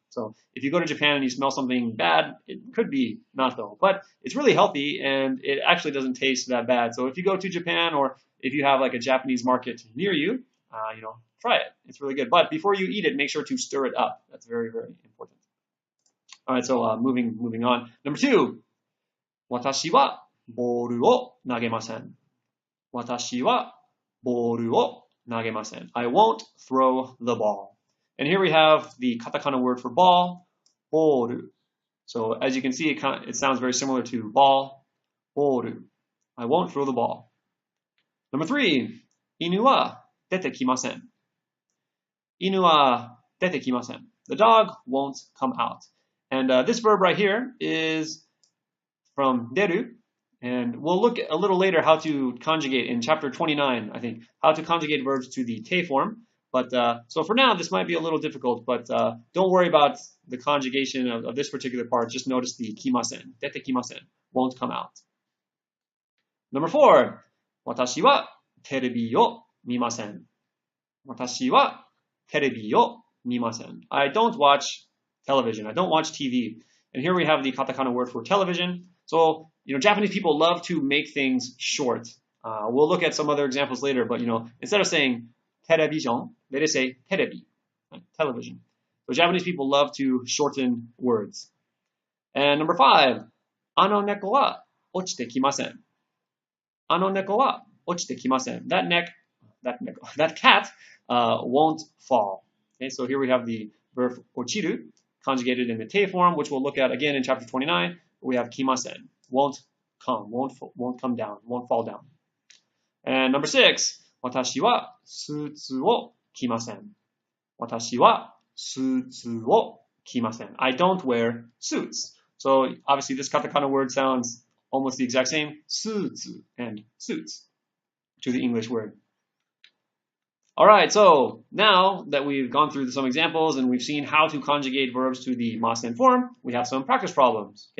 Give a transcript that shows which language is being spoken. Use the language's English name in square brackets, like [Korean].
[English] So if you go to Japan and you smell something bad, it could be natto, but it's really healthy and it actually doesn't taste that bad. So if you go to Japan or if you have like a Japanese market near you, try it. It's really good. But before you eat it, make sure to stir it up. That's very, very important. All right, so moving on. Number 2, [Japanese] 私はボールを投げません。私はボールを投げません。 [English] I won't throw the ball. And here we have the katakana word for ball, boru. So as you can see, it sounds very similar to ball, boru. I won't throw the ball. Number 3, [Japanese] 犬は出てきません。犬は出てきません. [English] The dog won't come out. And this verb right here is from deru. And we'll look a little later how to conjugate in chapter 29, I think, how to conjugate verbs to the te form. But so for now, this might be a little difficult, but don't worry about the conjugation of this particular part. Just notice the kimasen, dete kimasen, won't come out. Number 4, 私は [Japanese] テレビを見ません。私はテレビを見ません。 [English] I don't watch television. I don't watch TV. And here we have the katakana word for television. So, Japanese people love to make things short. We'll look at some other examples later, but, instead of saying television, they just say terebi, television. So Japanese people love to shorten words. And number 5, [Japanese] あの猫は落ちてきません。あの猫は落ちてきません。 [English] That cat won't fall. Okay, so here we have the verb 落ちる, conjugated in the te form, which we'll look at again in chapter 29. We have 来ません. Won't come down, won't fall down. And number 6, [Japanese] 私はスーツを着ません。私はスーツを着ません。 [English] I don't wear suits. So obviously this katakana word sounds almost the exact same, スーツ and suits, to the English word. All right, so now that we've gone through some examples and we've seen how to conjugate verbs to the ma-sen form, we have some practice problems.